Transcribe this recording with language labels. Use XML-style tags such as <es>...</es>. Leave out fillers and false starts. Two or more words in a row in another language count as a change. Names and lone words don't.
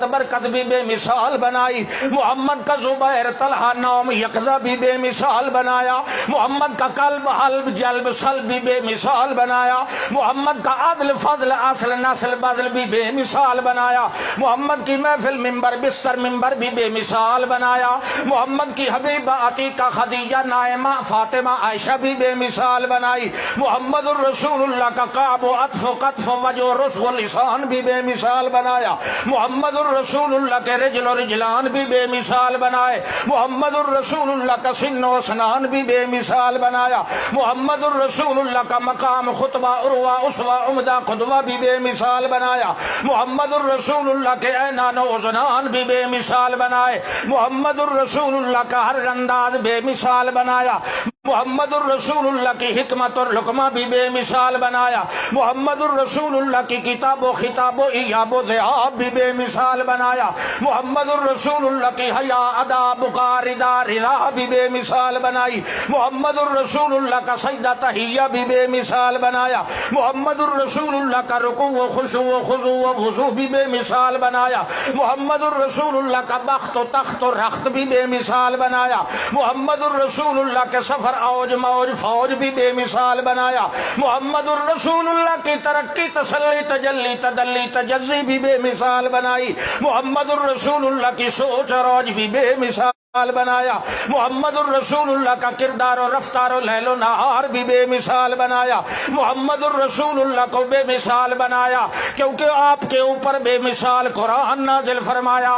<ur>برکت بھی بے مثال بنائی، محمد کا زبیر طلحہ نوم یقظہ بھی بے مثال بنایا، محمد کا قلب حلب جلب سلب بھی بے مثال بنایا، محمد کا عدل فضل اصل نسل بذل بھی بے مثال بنایا، محمد کی محفل ممبر بستر ممبر بھی بے مثال بنایا، محمد کی حبیبہ عتیقہ خدیجہ نائمہ فاطمہ عائشہ بھی بے مثال بنائی، محمد الرسول اللہ کا قاب و عطف و قطف و وجہ و رسغ و لسان بھی بے مثال بنایا، محمد الرسول اللہ کے رجل و رجلان بھی بے مثال بنائے، محمد الرسول اللہ کا سن و سنان بھی بے مثال بنایا، محمد الرسول اللہ کا مقام خطبہ عروہ اسوہ عمدہ قدوہ بھی بے مثال بنایا، محمد الرسول اللہ کے اینان و اذنان بھی بے مثال بنائے، محمد الرسول اللہ کا ہر انداز بے مثال بنایا، محمد الرسول اللہ کی حکمت اور لقمہ بھی بے مثال بنایا، محمد الرسول اللہ کی کتاب و خطاب و ایاب و ذیاب بھی بے مثال بنایا، محمد الرسول اللہ کی حیا ادا بقا رضا رضا بھی بے مثال بنائی، محمد الرسول اللہ کا سجدہ تحیہ بھی بے مثال بنایا، محمد الرسول اللہ کا رکوع و خشوع و خضوع و وضوء بھی بے مثال بنایا، محمد الرسول اللہ کا بخت و تخت و رخت بھی بے مثال بنایا، محمد الرسول اللہ کے سفر اوج موج فوج بھی بے مثال بنایا، محمد الرسول اللہ کی ترقی تسلی تجلی تدلی تجزی بھی بے مثال بنائی، محمد الرسول اللہ کی سوچ اور اوج بھی بے مثال بنایا، محمد الرسول اللہ کا کردار و رفتار و لیل و نہار بھی بے مثال بنایا، محمد الرسول اللہ کو بے مثال بنایا کیونکہ آپ کے اوپر بے مثال قرآن نازل فرمایا۔</ur>